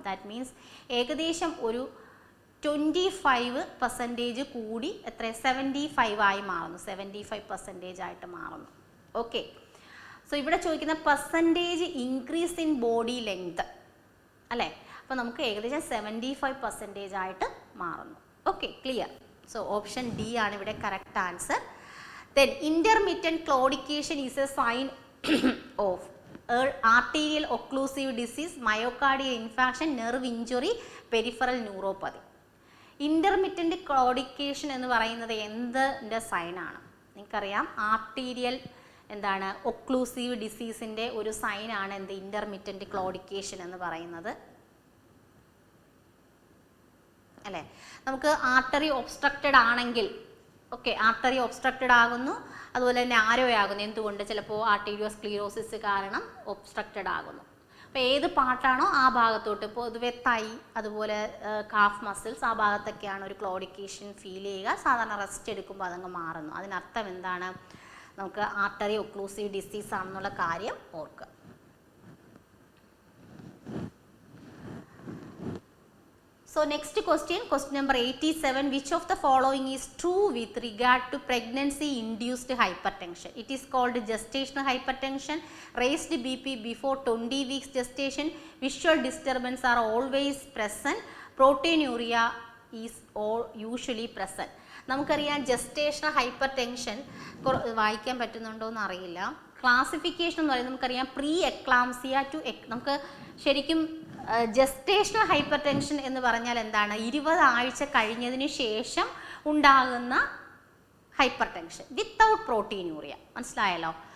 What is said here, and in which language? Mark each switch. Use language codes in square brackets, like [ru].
[en] that means [ml] ഏകദേശം ഒരു 25% കൂടി എത്ര 75 ആയി മാറുന്നു, 75% ആയിട്ട് മാറുന്നു. ഓക്കെ, സോ ഇവിടെ ചോദിക്കുന്ന [en] percentage increase in body length [ml] അല്ലേ, അപ്പോൾ നമുക്ക് ഏകദേശം 75% ആയിട്ട് മാറുന്നു. Okay, clear. So option D ആണ് ഇവിടെ correct answer. [en] Then intermittent claudication is a sign of arterial occlusive disease, myocardial infarction, nerve injury, peripheral neuropathy. [ml] Intermittent claudication എന്ന് പറയുന്നത് എന്തിൻ്റെ സൈനാണ്? നിങ്ങൾക്കറിയാം ആർട്ടീരിയൽ എന്താണ് ഒക്ലൂസീവ് ഡിസീസിൻ്റെ ഒരു സൈനാണ് എന്ത് ഇൻ്റർമിറ്റൻറ്റ് ക്ലോഡിക്കേഷൻ എന്ന് പറയുന്നത് അല്ലേ. നമുക്ക് ആർട്ടറി ഒബ്സ്ട്രക്റ്റഡ് ആണെങ്കിൽ, ഓക്കെ, ആർട്ടറി ഒബ്സ്ട്രക്റ്റഡ് ആകുന്നു, അതുപോലെ തന്നെ ആരോ ആകുന്നു. എന്തുകൊണ്ട്? ചിലപ്പോൾ ആർട്ടീരിയോസ്ക്ലീറോസിസ് കാരണം ഒബ്സ്ട്രക്റ്റഡ് ആകുന്നു. അപ്പോൾ ഏത് പാർട്ടാണോ ആ ഭാഗത്തോട്ട്, പൊതുവെ തൈ, അതുപോലെ കാഫ് മസിൽസ്, ആ ഭാഗത്തൊക്കെയാണ് ഒരു ക്ലോഡിക്കേഷൻ ഫീൽ ചെയ്യുക. സാധാരണ റെസ്റ്റ് എടുക്കുമ്പോൾ അതങ്ങ് മാറുന്നു. അതിനർത്ഥം എന്താണ്? നമുക്ക് ആർട്ടറി ഒക്ലൂസീവ് ഡിസീസ് ആണെന്നുള്ള കാര്യം ഓർക്കുക. [en] So next question, question number 87. Which of the following is true with regard to pregnancy induced hypertension? It is called gestational hypertension, raised BP before 20 weeks gestation, visual disturbance are always present, proteinuria is usually present. [ml] നമുക്കറിയാം gestational hyper tension വായിക്കാൻ പറ്റുന്നുണ്ടോ എന്ന് അറിയില്ല. Classification എന്ന് പറയുന്നത് നമുക്കറിയാം pre eclampsia to നമുക്ക് ശരിക്കും ജസ്റ്റേഷണൽ ഹൈപ്പർ ടെൻഷൻ എന്ന് പറഞ്ഞാൽ എന്താണ്? 20 ആഴ്ച കഴിഞ്ഞതിന് ശേഷം ഉണ്ടാകുന്ന ഹൈപ്പർ ടെൻഷൻ [en] Without proteinuria. [ml] മനസ്സിലായല്ലോ?